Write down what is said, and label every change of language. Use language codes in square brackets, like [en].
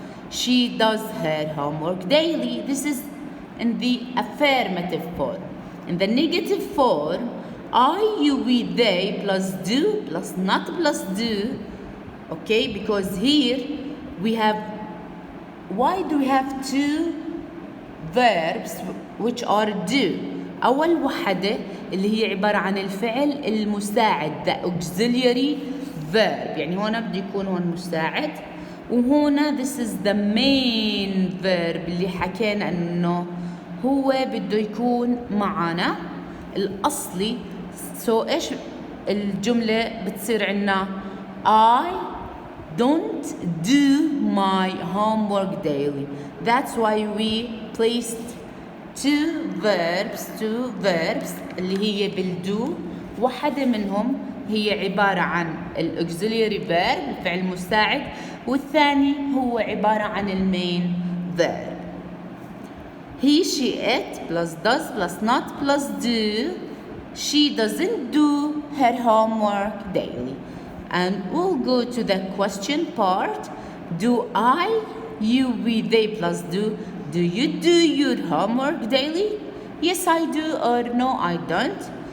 [en] She does her homework daily. This is in the affirmative form. In the negative form, I, you, we, they plus do plus not plus do, okay, because here we have, why do we have two verbs which are do? [ar] أول وحدة اللي هي عبارة عن الفعل المساعد, [en] the auxiliary verb, [ar] يعني هنا بده يكون هون مساعد, وهنا [en] this is the main verb [ar] اللي حكينا إنه هو بده يكون معنا الأصلي. [en] so [ar] إيش الجملة بتصير عنا؟ [en] I don't do my homework daily. That's why we placed two verbs [ar] اللي هي بالدو. واحدة منهم هي عبارة عن الauxiliary verb الفعل المساعد, والثاني هو عبارة عن المين verb. [en] He, she, it plus does plus not plus do. She doesn't do her homework daily. And we'll go to the question part. Do I, you, we, they plus do. Do you do your homework daily? Yes, I do, or no, I don't.